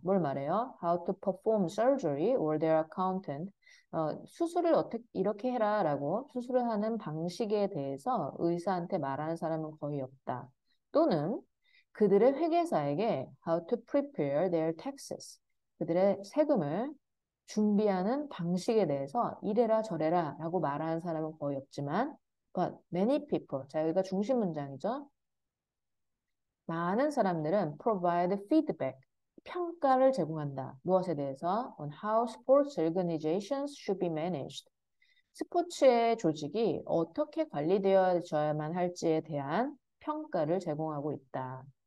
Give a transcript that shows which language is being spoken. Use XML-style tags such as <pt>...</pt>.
<ko>뭘 말해요?</ko> <en>How to perform surgery or their accountant.</en> <ko>수술을 어떻게 이렇게 해라라고 수술을 하는 방식에 대해서 의사한테 말하는 사람은 거의 없다. 또는 그들의 회계사에게</ko> <en>how to prepare their taxes.</en> <ko>그들의 세금을 준비하는 방식에 대해서 이래라 저래라 라고 말하는 사람은 거의 없지만</ko> <en>but many people.</en> <ko>자, 여기가 중심 문장이죠. 많은 사람들은</ko> <en>provide feedback.</en> <ko>평가를 제공한다. 무엇에 대해서?</ko> <en>On how sports organizations should be managed.</en> <ko>스포츠의 조직이 어떻게 관리되어져야만 할지에 대한 평가를 제공하고 있다.</ko>